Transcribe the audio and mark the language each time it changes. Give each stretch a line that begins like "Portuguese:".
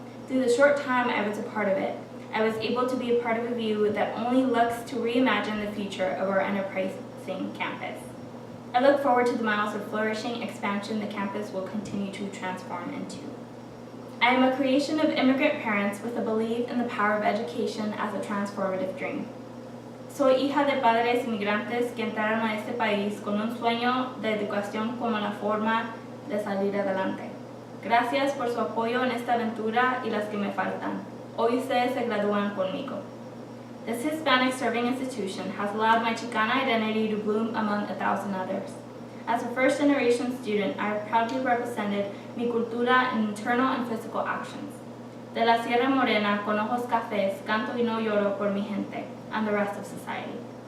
English: Through the short time I was a part of it, I was able to be a part of a view that only looks to reimagine the future of our enterprising campus. I look forward to the miles of flourishing expansion the campus will continue to transform into. I am a creation of immigrant parents with a belief in the power of education as a transformative dream.
Spanish: Soy hija de padres inmigrantes que entraron a este país con un sueño de educación como la forma de salir adelante. Gracias por su apoyo en esta aventura y las que me faltan. Hoy ustedes se gradúan conmigo.
English: This Hispanic serving institution has allowed my Chicana identity to bloom among 1,000 others. As a first-generation student, I have proudly represented
Spanish: mi cultura
English: in internal and physical actions.
Spanish: De la Sierra Morena, con ojos cafés, canto y no lloro por mi gente,
English: and the rest of society.